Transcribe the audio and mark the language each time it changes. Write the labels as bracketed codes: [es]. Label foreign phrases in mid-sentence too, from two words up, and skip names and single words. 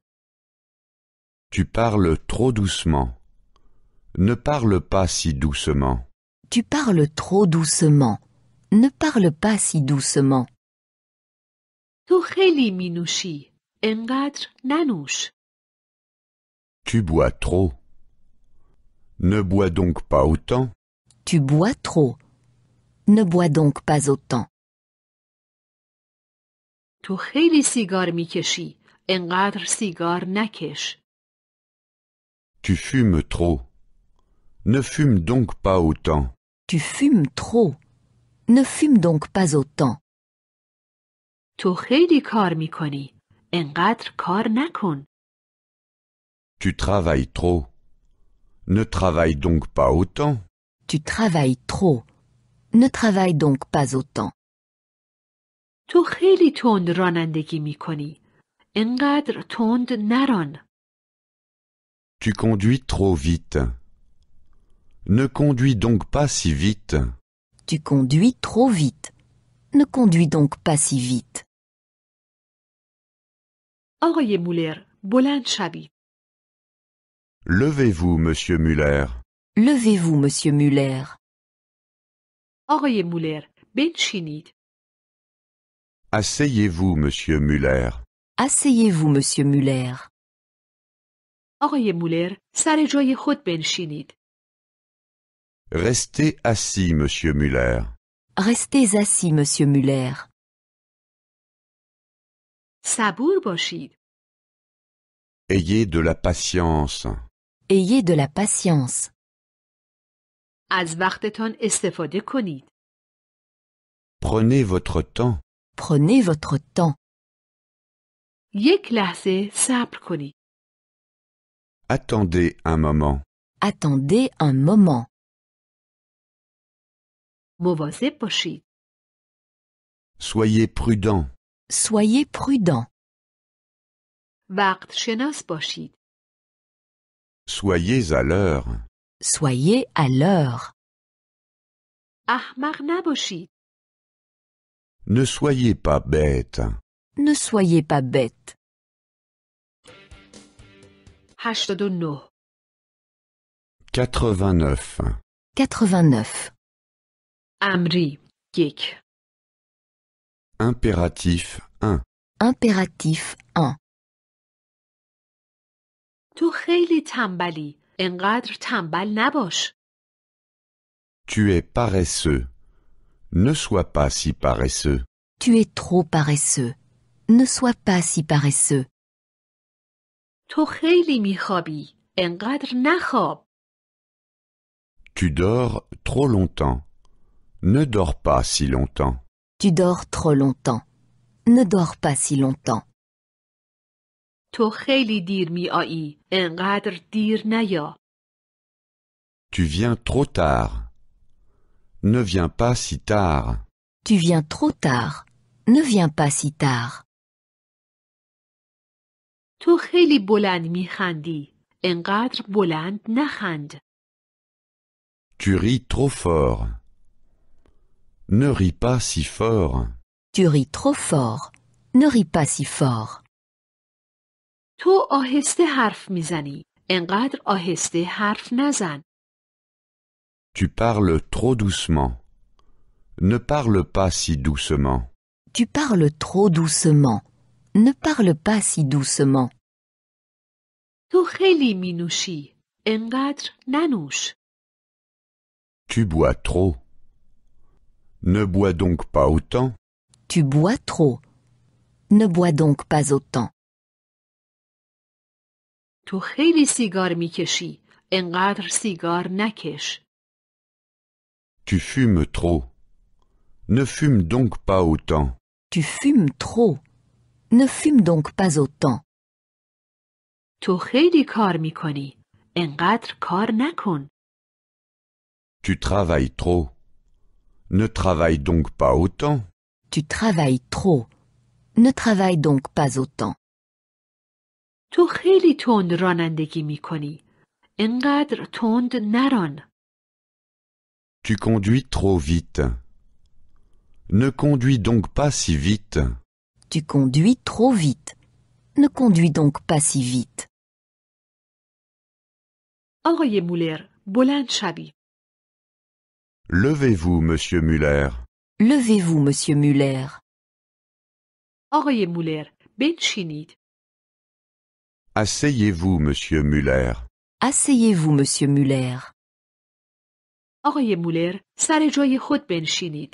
[fr] Tu parles trop doucement. Ne parle pas si doucement. Tu parles trop doucement. Ne parle pas si doucement. [fa] تو خیلی مینوشی. انقدر ننوش. [fr] Tu bois trop. Ne bois donc pas autant. Tu bois trop. Ne bois donc pas autant. [fa] تو خیلی سیگار میکشی. انقدر سیگار نکش. [fr] Tu fumes trop. Ne fume donc pas autant. Tu fumes trop. Ne fume donc pas autant. [fa] تو خیلی کار میکنی. انقدر کار نکن. [fr] Tu travailles trop. Ne travaille donc pas autant. Tu travailles trop. Ne travaille donc pas autant. [fa] تو خیلی تند رانندگی میکنی. انقدر تند نران. [fr] Tu conduis trop vite. Ne conduis donc pas si vite. Tu conduis trop vite. Ne conduis donc pas si vite. [fa] آقای مولر بلند شوید. [fr] Levez-vous, monsieur Muller. Levez-vous, monsieur Muller. [fa] آقای مولر بنشینید. [fr] Asseyez-vous, monsieur Muller. Asseyez-vous, monsieur Muller. [fa] آقای مولر سر جای خود بنشینید. [fr] Restez assis, monsieur Muller. Restez assis, monsieur Muller. [fa] صبور باشید. [fr] Ayez de la patience. Ayez de la patience. [fa] از وقتتان استفاده کنید. [fr] Prenez votre temps. Prenez votre temps. [fa] یک لحظه صبر کنید. [fr] Attendez un moment. Attendez un moment. [fa] مواظب باشید. [fr] Soyez prudent. Soyez prudent. [fa] وقت شناس باشید. [fr] Soyez à l'heure. Soyez à l'heure. [fa] احمق نباشید. [fr] Ne soyez pas bête. Ne soyez pas bête. 89. 89. 89. [fa] امری 1. [fr] Impératif 1. Impératif 1. [fa] تو خیلی تنبلی. انقدر تنبل نباش. [fr] Tu es paresseux. Ne sois pas si paresseux. Tu es trop paresseux. Ne sois pas si paresseux. [fa] تو خیلی میخوابی. انقدر نخواب. [fr] Tu dors trop longtemps. Ne dors pas si longtemps. Tu dors trop longtemps. Ne dors pas si longtemps. [fa] تو خیلی دیر میایی. انقدر دیر نیا. [fr] Tu viens trop tard. Ne viens pas si tard. Tu viens trop tard. Ne viens pas si tard. [fa] تو خیلی بلند میخندی. انقدر بلند نخند. [fr] Tu ris trop fort. Ne ris pas si fort. Tu ris trop fort. Ne ris pas si fort. [fa] تو آهسته حرف میزنی. انقدر آهسته حرف نزن. [fr] Tu parles trop doucement. Ne parle pas si doucement. Tu parles trop doucement. Ne parle pas si doucement. [fa] تو خیلی مینوشی. انقدر ننوش. [fr] Tu bois trop. Ne bois donc pas autant. Tu bois trop. Ne bois donc pas autant. [fa] تو خیلی سیگار میکشی. انقدر سیگار نکش. [fr] Tu fumes trop. Ne fume donc pas autant. Tu fumes trop. Ne fume donc pas autant. [fa] تو خیلی کار میکنی. انقدر کار نکن. [fr] Tu travailles trop. Ne travaille donc pas autant. Tu travailles trop. Ne travaille donc pas autant. [fa] تو خیلی تند رانندگی میکنی. انقدر تند نران. [fr] Tu conduis trop vite. Ne conduis donc pas si vite. Tu conduis trop vite. Ne conduis donc pas si vite. [fa] آقای مولر بلند شوی. [fr] Levez-vous, monsieur Muller. Levez-vous, monsieur Muller. [fa] آقای مولر بنشینید. [fr] Asseyez-vous, monsieur Muller. Asseyez-vous, monsieur Muller. [fa] آقای مولر سر جای خود بنشینید.